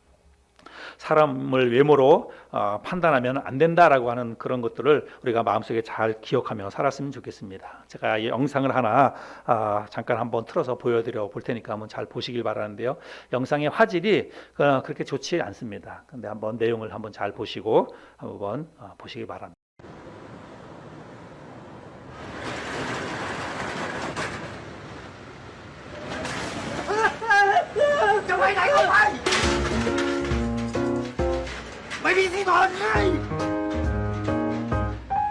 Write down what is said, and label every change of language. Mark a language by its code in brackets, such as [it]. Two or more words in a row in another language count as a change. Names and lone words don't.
[ko] 사람을 외모로 판단하면 안 된다라고 하는 그런 것들을 우리가 마음속에 잘 기억하며 살았으면 좋겠습니다. 제가 이 영상을 하나 잠깐 한번 틀어서 보여드려 볼 테니까 한번 잘 보시길 바라는데요. 영상의 화질이 그렇게 좋지 않습니다. 근데 한번 내용을 한번 잘 보시고 한번 보시기 바랍니다. [vi] Cho mày đánh không mày. Mày bị gì còn mày.